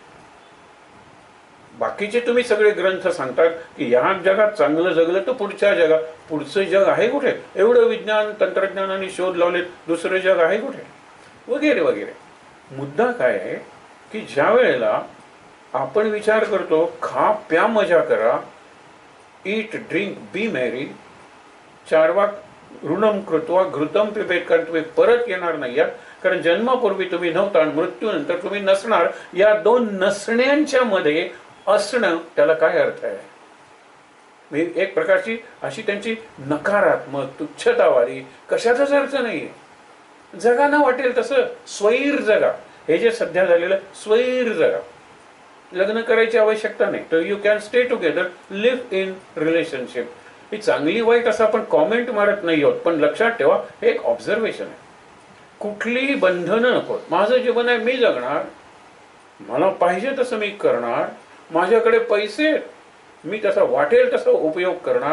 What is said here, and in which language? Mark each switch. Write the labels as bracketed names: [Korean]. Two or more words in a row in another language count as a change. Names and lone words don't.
[Marathi] बाकीचे तुम्ही सगळे ग्रंथ सांगतात की ह्या जगात चांगलं जगलं तर पुढच्या जगात, पुढचं जग आहे कुठे? एवढं विज्ञान तंत्रज्ञानाने शोध लावलेत, दुसरं जग आहे कुठे? वगैरे वगैरे. मुद्दा काय आहे की ज्या वेळेला आपण विचार करतो खा, प्या, मजा करा, [English] eat, drink, be merry, [Sanskrit] चार्वाक ऋणम कृत्वा घृतम पिबेत, [Marathi] कारण तुम्ही परत येणार नाही या, कारण जन्मापूर्वी तुम्ही नव्हता आणि मृत्यूनंतर तुम्ही नसणार. या 2 नसण्यांच्या मध्ये असणं, त्याला काय अर्थ आहे? एक प्रकारची अशी त्यांची नकारात्मक, तुच्छतावादी, कशाचाच अर्थ नाहीये. जगा ना वाटेल तसं स्वैर जगा. हे जे सध्या झालेलं स्वैर जगा. लग्न करायची आवश्यकता नाही, तर [English] you can stay together, live in relationship. [Marathi] ही चांगली वाईट असं आपण कॉमेंट मारत नाही आहोत, पण लक्षात ठेवा हे एक ऑब्झर्वेशन आहे. कुठलीही बंधनं नको. माझं जीवन आहे, मी जगणार, मला पाहिजे तसं मी करणार, माझ्याकडे पैसे, मी तसा वाटेल तसा उपयोग करणार.